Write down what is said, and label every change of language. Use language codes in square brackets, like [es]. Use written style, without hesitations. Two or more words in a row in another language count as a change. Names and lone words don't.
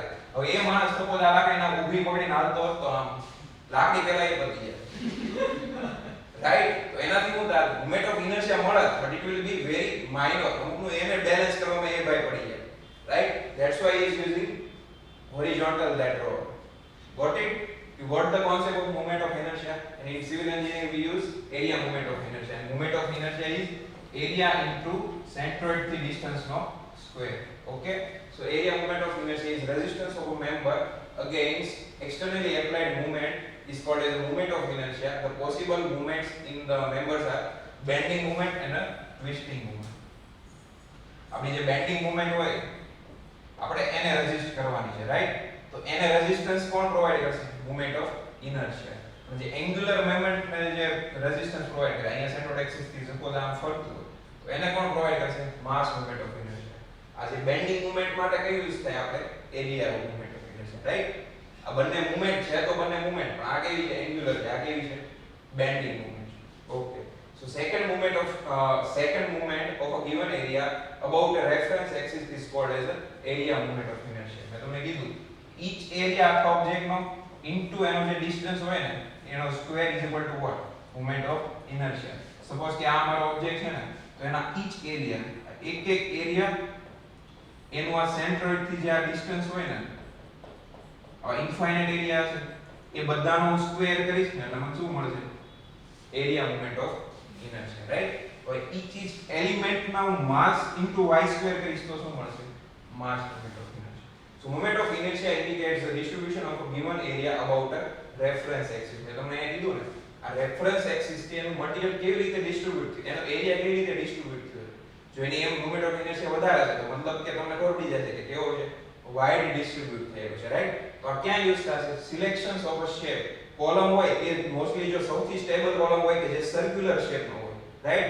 [gu] હવે એ માણસ સપોઝ આ લાકડીને ઊભી પકડીને હાલતો હોત તો આમ લાકડી પહેલા એ પતી જાય. રાઈટ? તો એનાથી શું થાય? [en] moment of inertia [gu] મળે [en] but it will be very minor. [gu] અમુકનું એને બેલેન્સ કરવામાં એ ભાઈ પડી જાય. [en] Right? That's why he is using horizontal that rod. Got it? You got the concept of moment of inertia, and in civil engineering we use area moment of inertia, and moment of inertia is area into centroid થી distance નો square. Okay, so area moment of inertia is resistance of a member against externally applied moment is called as a moment of inertia. The possible moments in the members are bending moment and a twisting moment. [gu] આપણી જે [en] bending movement [gu] હોય આપણે એને રેઝિસ્ટ કરવાની છે, રાઈટ? તો એને રેઝિસ્ટન્સ કોણ પ્રોવાઈડ કરશે? [en] movement of inertia. [gu] જે [en] angular moment [gu] ને જે રેઝિસ્ટન્સ પ્રોવાઈડ કરે, અહીંયા [en] centroid axis [gu] થી સપોઝ આમ ફરતું હોય તો એને કોણ પ્રોવાઈડ કરશે? [en] mass movement of inertia. [gu] આ જે [en] bending movement [gu] માટે કયું યુઝ થાય? આપણે [en] area movement of inertia, [gu] રાઈટ? આ બંને મૂવમેન્ટ છે તો બંને મૂવમેન્ટ, પણ આ કેવી છે? એન્ગ્યુલર છે, આ કેવી છે? [en] bending movement. [gu] ઓકે, [en] so second movement of a given area about a reference axis is called as a area moment of inertia. [gu] મેં તમને કીધું [en] each area [gu] આખા ઓબ્જેક્ટ નો into એનો જે ડિસ્ટન્સ હોય ને એનો સ્ક્વેર [en] is equal to what? Moment of inertia. [gu] સપોઝ કે આ મારો ઓબ્જેક્ટ છે ને, તો એના each એરિયા, એક એરિયા એનું આ સેન્ટ્રોઇડ થી જે આ ડિસ્ટન્સ હોય ને, આ [en] infinite area [gu] છે, એ બધાનો સ્ક્વેર કરીશ ને એટલે મને શું મળશે? [en] Area moment of inertia, right? So each element now mass into y square [gu] કરીશ તો શું મળશે? [en] Mass moment of inertia. So moment of inertia indicates the distribution of a given area about a reference axis. [gu] મેં તમને અહીંયા કીધું ને, આ રેફરન્સ એક્સિસ થી એનું મટીરીયલ કેવી રીતે ડિસ્ટ્રીબ્યુટ થયું, એનો એરિયા કેવી રીતે ડિસ્ટ્રીબ્યુટ થયો. જો એની એમ [en] moment of inertia [gu] વધારે છે તો મતલબ કે તમને ખબર પડી જશે કે કેવો છે? [en] wide distribute [gu] થયેલો છે, રાઈટ? તો આ ક્યાં યુઝ થશે? [en] Selections of a shape. [gu] કોલમ હોય એ મોસ્ટલી જો સૌથી [en] stable column [gu] હોય કે જે સર્ક્યુલર શેપનો હોય, રાઈટ?